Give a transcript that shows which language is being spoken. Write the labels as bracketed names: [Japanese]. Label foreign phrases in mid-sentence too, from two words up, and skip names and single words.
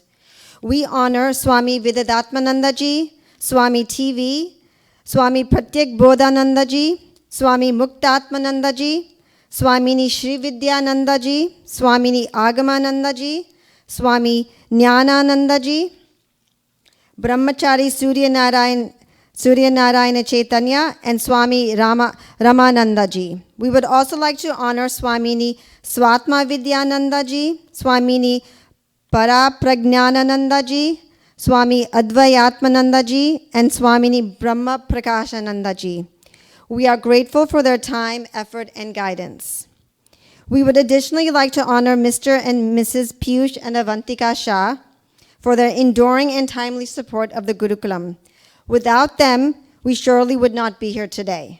[English] We honor Swami Vidadatmananda ji, Swami TV, Swami Pratyak Bodhananda ji, Swami Muktatmananda ji, Swamini Shri Vidyananda ji, Swamini Agamananda ji, Swami Jnanananda ji, Brahmachari Surya Narayana Chaitanya, and Swami Ramananda ji. We would also like to honor Swamini Swatma Vidyananda ji, Swamini Parapragnanananda ji, Swami Advayatmananda ji, and Swamini Brahma Prakashananda ji. We are grateful for their time, effort, and guidance. We would additionally like to honor Mr. and Mrs. Piyush and Avantika Shah for their enduring and timely support of the Gurukulam. Without them, we surely would not be here today.